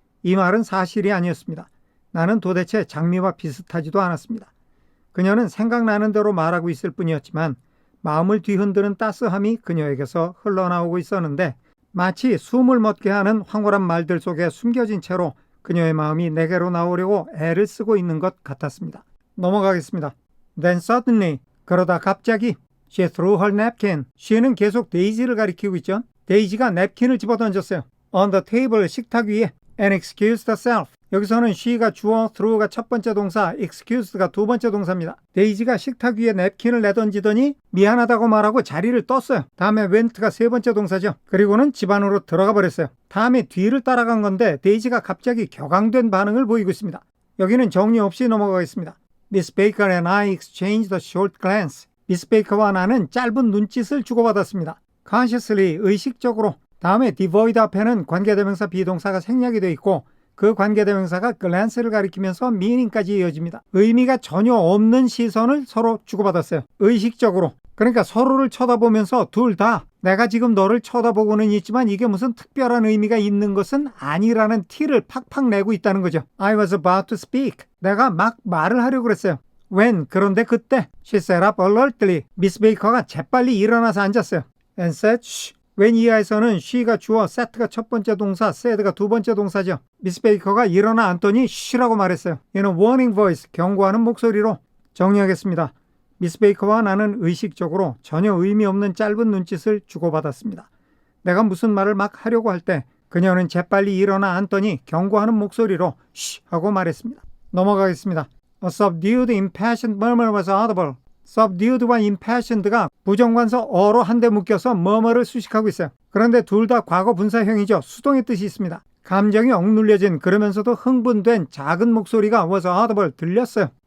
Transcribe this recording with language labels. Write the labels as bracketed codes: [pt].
[ko] 이 말은 사실이 아니었습니다. 나는 도대체 장미와 비슷하지도 않았습니다. 그녀는 생각나는 대로 말하고 있을 뿐이었지만 마음을 뒤흔드는 따스함이 그녀에게서 흘러나오고 있었는데 마치 숨을 멎게 하는 황홀한 말들 속에 숨겨진 채로 그녀의 마음이 내게로 나오려고 애를 쓰고 있는 것 같았습니다. 넘어가겠습니다. [en] Then suddenly, [ko] 그러다 갑자기 [en] she threw her napkin. [ko] she는 계속 데이지를 가리키고 있죠. 데이지가 냅킨을 집어던졌어요. [en] On the table, [ko] 식탁 위에 [en] and excused herself. [ko] 여기서는 she가 주어, threw가 첫 번째 동사, excused가 두 번째 동사입니다. 데이지가 식탁 위에 냅킨을 내던지더니 미안하다고 말하고 자리를 떴어요. 다음에 went가 세 번째 동사죠. 그리고는 집 안으로 들어가 버렸어요. 다음에 뒤를 따라간 건데 데이지가 갑자기 격앙된 반응을 보이고 있습니다. 여기는 정리 없이 넘어가겠습니다. [en] Miss Baker and I exchanged a short glance. [ko] 미스 베이커와 나는 짧은 눈짓을 주고받았습니다. Consciously, 의식적으로. 다음에 devoid 앞에는 관계대명사 비동사가 생략이 되어 있고 그 관계대명사가 glance를 가리키면서 meaning까지 이어집니다. 의미가 전혀 없는 시선을 서로 주고받았어요. 의식적으로. 그러니까 서로를 쳐다보면서 둘 다 내가 지금 너를 쳐다보고는 있지만 이게 무슨 특별한 의미가 있는 것은 아니라는 티를 팍팍 내고 있다는 거죠. [en] I was about to speak. [ko] 내가 막 말을 하려고 그랬어요. [en] When, [ko] 그런데 그때 [en] She sat up alertly. [ko] 미스 베이커가 재빨리 일어나서 앉았어요. [en] And said, shh. [ko] when 이하에서는 she가 주어, set가 첫 번째 동사, said가 두 번째 동사죠. 미스 베이커가 일어나 앉더니 shh라고 말했어요. 이는 [en] warning voice, [ko] 경고하는 목소리로. 정리하겠습니다. 미스 베이커와 나는 의식적으로 전혀 의미 없는 짧은 눈짓을 주고받았습니다. 내가 무슨 말을 막 하려고 할 때 그녀는 재빨리 일어나 앉더니 경고하는 목소리로 쉬 하고 말했습니다. 넘어가겠습니다. [en] A subdued, impassioned murmur was audible. [ko] subdued와 impassioned가 부정관서 어로 한데 묶여서 murmur를 수식하고 있어요. 그런데 둘 다 과거 분사형이죠. 수동의 뜻이 있습니다. 감정이 억눌려진 그러면서도 흥분된 작은 목소리가 [en] was audible, [ko] 들렸어요.